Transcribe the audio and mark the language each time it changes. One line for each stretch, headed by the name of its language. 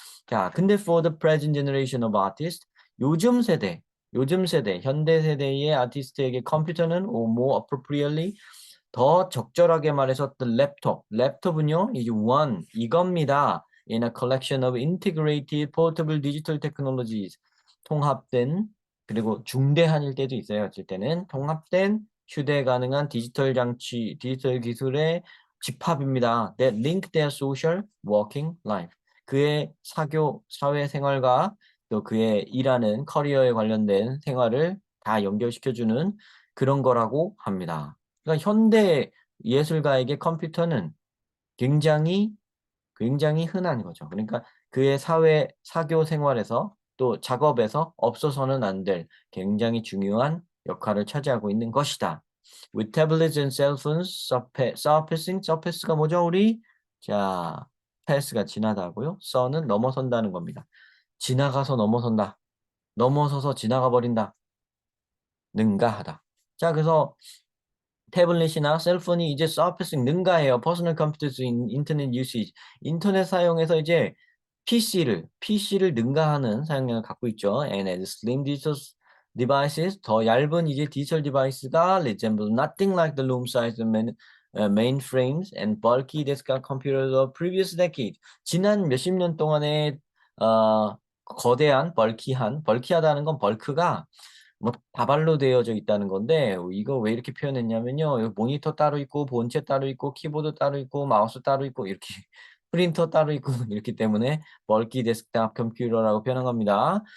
Korean: 자, 근데
English: for the present generation of artists,
Korean: 요즘 세대, 현대 세대의 아티스트에게 컴퓨터는
English: more appropriately,
Korean: 더 적절하게 말해서 the 랩톱은요, 이제 이겁니다.
English: In a collection of integrated portable digital technologies.
Korean: 통합된, 그리고 중대한일 때도 있어요. 어쩔 때는 통합된 휴대 가능한 디지털 기술의 집합입니다.
English: That link their social working life.
Korean: 그의 사회 생활과 또 그의 일하는 커리어에 관련된 생활을 다 연결시켜주는 그런 거라고 합니다. 그러니까 현대 예술가에게 컴퓨터는 굉장히 흔한 거죠. 그러니까 그의 사교 생활에서 또 작업에서 없어서는 안 될 굉장히 중요한 역할을 차지하고 있는 것이다.
English: With tablets and cell phones surfacing, surface가
Korean: 뭐죠, 우리? 자, pass가 지나다고요. sur는 넘어선다는 겁니다. 지나가서 넘어선다. 넘어서서 지나가 버린다. 능가하다. 자, 그래서 태블릿이나 셀폰이 이제 서피싱 능가해요. 퍼스널 컴퓨터스 인터넷 유시지. 인터넷 사용에서 이제 PC를 능가하는 사용량을 갖고 있죠.
English: And as slim digital devices,
Korean: 더 얇은 이제 디지털 디바이스가
English: resemble nothing like the loom-sized mainframes and bulky desktop computers of previous decade.
Korean: 지난 몇십 년 동안의 거대한 벌키하다는 건 벌크가 뭐 다발로 되어져 있다는 건데 이거 왜 이렇게 표현했냐면요. 여기 모니터 따로 있고 본체 따로 있고 키보드 따로 있고 마우스 따로 있고 이렇게 프린터 따로 있고 이렇기 때문에 bulky desktop computer라고 표현한 겁니다.